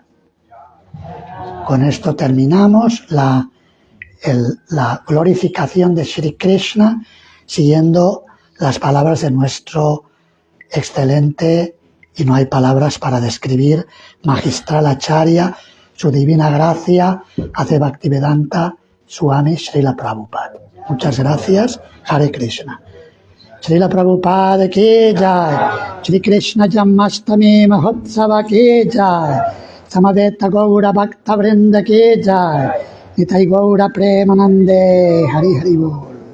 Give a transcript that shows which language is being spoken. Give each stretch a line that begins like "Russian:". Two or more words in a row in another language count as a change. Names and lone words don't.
Spanish: Con esto terminamos la glorificación de Sri Krishna, siguiendo las palabras de nuestro excelente, y no hay palabras para describir, magistral Acharya, su divina gracia, A.C. Bhaktivedanta Swami Srila Prabhupada. Muchas gracias.
Sanskrit: हरे कृष्ण.
Hindi: श्रील प्रभुपाद की जय. श्री कृष्ण जन्माष्टमी महोत्सव की जय. समवेत गौर भक्त वृन्द की जय.
Bangla: নিতাই গৌর প্রেমানন্দে. হরি হরি বোল.